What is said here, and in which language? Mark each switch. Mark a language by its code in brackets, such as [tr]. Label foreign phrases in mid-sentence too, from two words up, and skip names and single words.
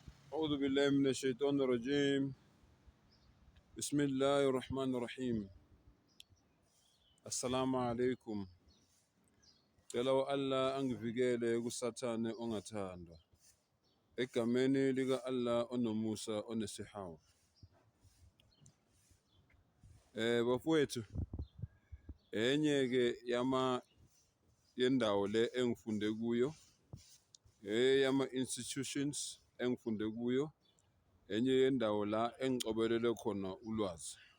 [ar] أعوذ بالله من الشيطان الرجيم. بسم الله الرحمن الرحيم. السلام عليكم. [zu] Cela Allah angivikele kusathane ongathandwa. Egameni lika Allah onomusa onesihawu. Bafowethu, enye ke yendawo le engifunde kuyo, yama institutions engifunde kuyo, enye yendawo la engicobelele khona ulwazi.